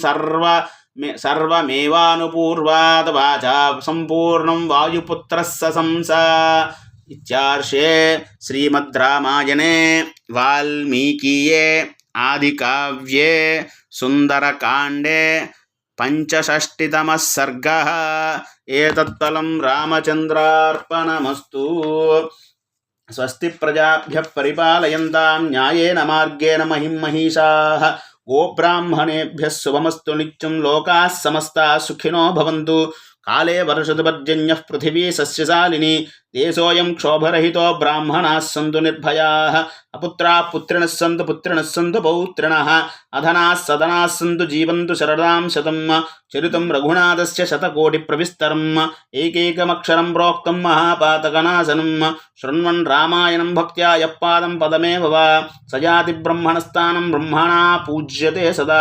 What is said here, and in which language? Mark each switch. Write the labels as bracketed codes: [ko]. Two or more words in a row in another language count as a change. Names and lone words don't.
[sa] సర్వమేవానుపూర్వాత్ వాచా సంపూర్ణం వాయుపుత్రः సశంస ఇత్యార్షే శ్రీమద్ రామాయణే వాల్మీకీయే ఆదికావ్యే సుందరకాండే పంచషష్టితమః సర్గః ఏతత్ఫలం రామచంద్రార్పణమస్తు. స్వస్తి ప్రజాభ్యః పరిపాలయంతాం న్యాయేన మార్గేణ మహిం మహిషాః గోబ్రాహ్మణేభ్యः శుభమస్తు నిత్యం లోకాः సమస్తాः సుఖినో భవంతు. కాలే వర్షతు పర్జన్యః పృథివీ సస్యశాలిని దేశోऽयं క్షోభరహితో బ్రాహ్మణాः సంతు నిర్భయాः అపుత్రాः పుత్రిణः సంతు పుత్రిణः సంతు పౌత్రిణः అధనాः సదనాः సంతు జీవంతు శరదాం శతం చరితం రఘునాథస్య శతకోటి ప్రవిస్తరం ఏకైకమక్షరం ప్రోక్తం మహాపాతకనాశనం శృణ్వన్ రామాయణం భక్త్యా యః పాదం పదమేవ వా సయాతి బ్రహ్మణస్థానం బ్రహ్మణా పూజ్యతే సదా.